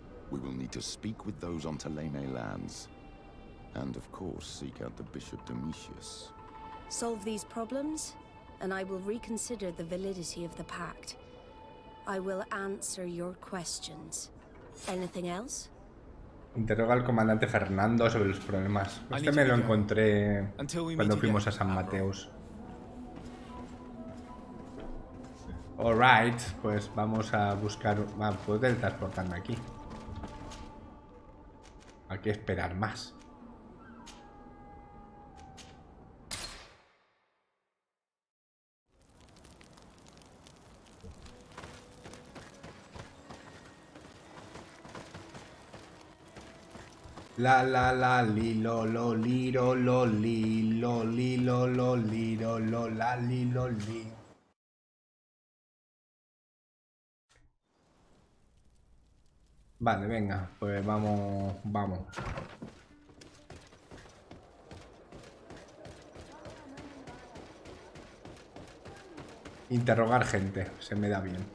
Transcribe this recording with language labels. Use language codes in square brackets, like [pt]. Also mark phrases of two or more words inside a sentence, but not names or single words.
[en] We will need to speak with those on Thélème lands. And of course, seek out the Bishop Domitius. Solve these problems, and I will reconsider the validity of the pact. I will answer your questions. Anything else? [es] Interroga al comandante Fernando sobre los problemas. Este me lo encontré cuando fuimos a San Mateus. Alright, pues vamos a buscar... puedo teletransportarme aquí. Hay que esperar más. La la la li lo li ro lo li lo li ro lo la li lo li. Vale, venga, pues vamos. Interrogar gente, se me da bien.